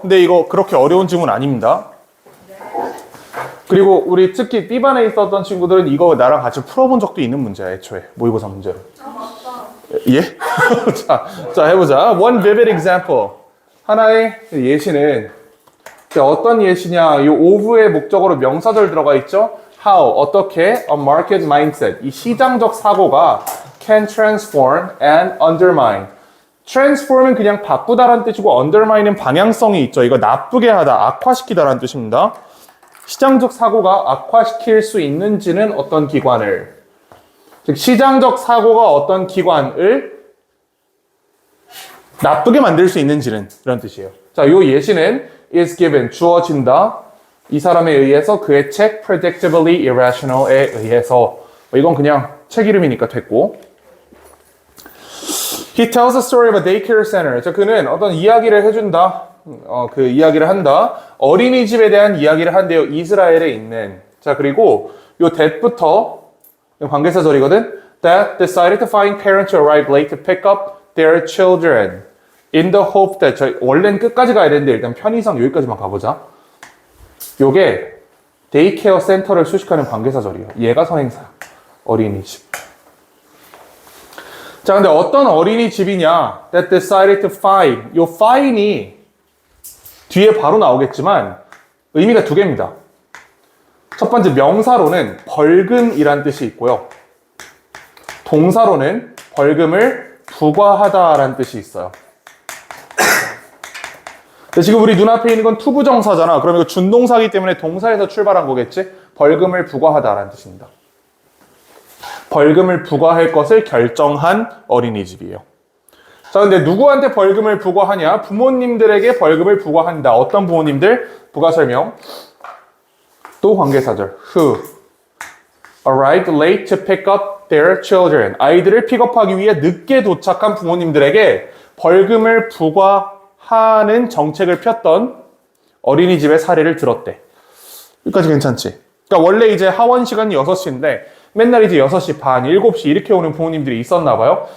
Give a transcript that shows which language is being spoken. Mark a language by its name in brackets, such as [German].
[Korean] 근데 이거 그렇게 어려운 질문 아닙니다. 그리고 우리 특히 B반에 있었던 친구들은 이거 나랑 같이 풀어본 적도 있는 문제야, 애초에. 모의고사 문제로. 예? 자, 해보자. [English] One vivid example. [Korean] 하나의 예시는 어떤 예시냐? 이 of의 목적어로 명사절 들어가 있죠? [English] How, [Korean] 어떻게, [English] a market mindset. [Korean] 이 시장적 사고가 [English] can transform and undermine. [Korean] transform은 그냥 바꾸다라는 뜻이고 undermine은 방향성이 있죠. 이거 나쁘게 하다, 악화시키다라는 뜻입니다. 시장적 사고가 악화시킬 수 있는지는 어떤 기관을, 즉 시장적 사고가 어떤 기관을 나쁘게 만들 수 있는지는 이런 뜻이에요. 자, 이 예시는 [English] is given, [Korean] 주어진다. 이 사람에 의해서 그의 책 predictably irrational에 의해서. 이건 그냥 책 이름이니까 됐고. [English] He tells a story of a daycare center. [Korean] 자, 그는 어떤 이야기를 해준다. 그 이야기를 한다. 어린이집에 대한 이야기를 한대요. 이스라엘에 있는. 자, 그리고 요 that부터 관계사절이거든. [English] That decided to find parents to arrive late to pick up their children in the hope that. [Korean] 저 원래는 끝까지 가야 되는데 일단 편의상 여기까지만 가보자. 요게 데이케어 센터를 수식하는 관계사절이에요. 얘가 선행사야. 어린이집. 자, 근데 어떤 어린이집이냐? [English] That decided to find. [Korean] 요 find이 뒤에 바로 나오겠지만 의미가 두 개입니다. 첫 번째 명사로는 벌금이란 뜻이 있고요. 동사로는 벌금을 부과하다라는 뜻이 있어요. 지금 우리 눈앞에 있는 건 투부정사잖아. 그럼 이거 준동사이기 때문에 동사에서 출발한 거겠지? 벌금을 부과하다라는 뜻입니다. 벌금을 부과할 것을 결정한 어린이집이에요. 자, 근데 누구한테 벌금을 부과하냐? 부모님들에게 벌금을 부과한다. 어떤 부모님들? 부가 설명. 또 관계사절. [English] Who arrived late to pick up their children. [Korean] 아이들을 픽업하기 위해 늦게 도착한 부모님들에게 벌금을 부과하는 정책을 폈던 어린이집의 사례를 들었대. 여기까지 괜찮지? 그러니까 원래 이제 하원 시간이 6시인데 맨날 이제 6시 반, 7시 이렇게 오는 부모님들이 있었나 봐요.